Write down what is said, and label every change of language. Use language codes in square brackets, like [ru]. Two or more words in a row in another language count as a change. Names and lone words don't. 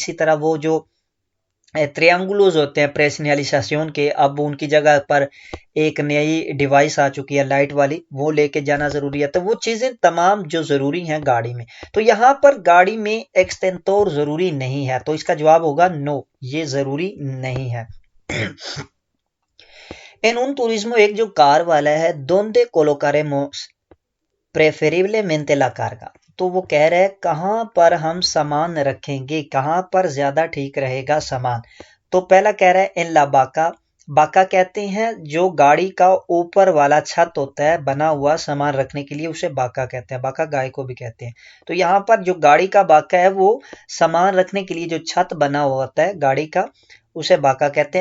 [ur] اسی طرح وہ جو ٹریانگولوز ہوتے ہیں پریسنیالیساسیون کے, اب ان کی جگہ پر ایک نئی ڈیوائس آ چکی ہے لائٹ والی, وہ لے کے جانا ضروری ہے. تو وہ چیزیں تمام جو ضروری ہیں گاڑی میں. تو یہاں پر گاڑی میں ایکسٹینٹور ضروری نہیں ہے, تو اس کا جواب ہوگا نو, یہ ضروری نہیں ہے. [es] en un turismo, [ur] ایک جو کار والا ہے, [es] donde colocaremos preferiblemente la carga, [ur] تو وہ کہہ رہے کہاں پر ہم سامان رکھیں گے, کہاں پر زیادہ ٹھیک رہے گا سامان. تو پہلا کہہ رہا ہے [es] en la baca, [ur] باکا کہتے ہیں جو گاڑی کا اوپر والا چھت ہوتا ہے بنا ہوا سامان رکھنے کے لیے, اسے باکا کہتے ہیں. باکا گائے کو بھی کہتے ہیں. تو یہاں پر جو گاڑی کا باکا ہے وہ سامان رکھنے کے لیے جو چھت بنا ہوا ہوتا ہے گاڑی کا, اسے باکا کہتے ہیں.